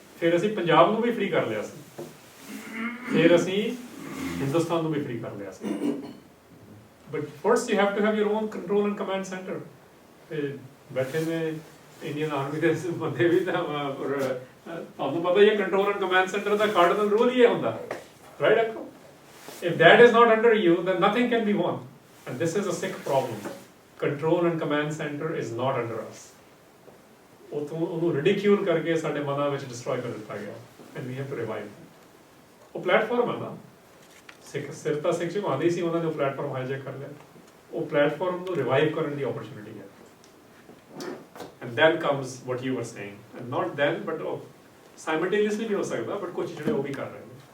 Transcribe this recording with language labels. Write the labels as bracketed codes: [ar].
[pa] ਫਿਰ ਅਸੀਂ ਪੰਜਾਬ ਨੂੰ ਵੀ ਫ੍ਰੀ ਕਰ ਲਿਆ ਸੀ, ਫਿਰ ਅਸੀਂ ਹਿੰਦੁਸਤਾਨ ਨੂੰ ਵੀ ਫ੍ਰੀ ਕਰ ਲਿਆ ਸੀ। [en] But first you have to have your own control and command centre. [pa] ਤੇ ਬੈਠੇ ਨੇ ਇੰਡੀਅਨ ਆਰਮੀ ਦੇ ਬੰਦੇ ਵੀ, ਤਾਂ ਤੁਹਾਨੂੰ ਪਤਾ ਹੀ ਹੈ control and command centre ਦਾ ਕਾਰਡਨਲ rule ਹੀ ਇਹ ਹੁੰਦਾ, [en] Right? If that is not under you, then nothing can be won, and this is a Sikh problem. Control and command center is not under us. [pa] ਉਹਨੂੰ ਰਿਡਿਕਿਊਲ ਕਰਕੇ ਸਾਡੇ ਮਨਾਂ ਵਿੱਚ destroy ਕਰ ਦਿੱਤਾ ਗਿਆ, [en] and we have to revive it. [pa] ਉਹ platform ਹੈ ਨਾ, ਸਿੱਖ ਸਿਰਤਾ ਸਿੱਖ ਜਮਾਂਦੀ ਸੀ, ਉਹਨਾਂ ਨੇ ਉਹ ਪਲੇਟਫਾਰਮ ਹਾਈਜੈਕ ਕਰ ਲਿਆ। ਉਹ ਪਲੇਟਫਾਰਮ ਨੂੰ ਰਿਵਾਈਵ ਕਰਨ ਦੀ ਓਪਰਚੁਨਿਟੀ ਹੈ, [en] and then comes what you were saying, and not then but simultaneously [pa] ਵੀ ਹੋ ਸਕਦਾ, [en] but [pa] ਕੁਝ ਜਿਹੜੇ ਉਹ ਵੀ ਕਰ ਰਹੇ ਨੇ।